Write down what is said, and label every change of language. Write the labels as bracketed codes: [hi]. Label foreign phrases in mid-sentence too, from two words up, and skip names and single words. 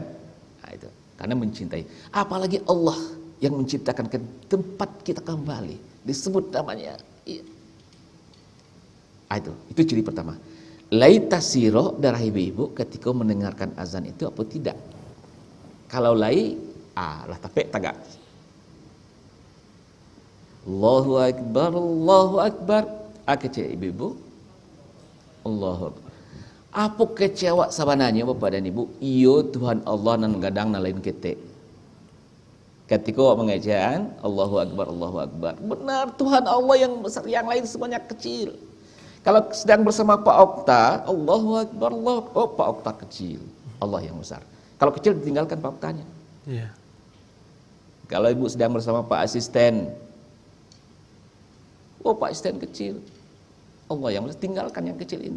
[id] Nah, itu, karena mencintai. Apalagi Allah yang menciptakan ke tempat kita kembali. Disebut namanya. Iya. Itu ciri pertama. [min] Lai tasiro darah ibu-ibu ketika mendengarkan azan itu apa tidak? Kalau lai, lah tapi tagak. [ar] Allahu Akbar. [id] Kece ibu-ibu. [ar] Allahu Akbar. [min] Apa kecewa sabananya Bapak dan Ibu? Iyo Tuhan Allah nan gadang na lain kete. [id] Ketika mengejaan [ar] Allahu Akbar, Allahu Akbar. [id] Benar Tuhan Allah yang besar, yang lain semuanya kecil. Kalau sedang bersama Pak Okta, [ar] Allahu Akbar, [id] Allah, oh Pak Okta kecil, Allah yang besar. Kalau kecil ditinggalkan Pak Oktanya. Yeah. Kalau Ibu sedang bersama Pak Asisten, oh Pak Asisten kecil, Allah yang besar, tinggalkan yang kecil ini.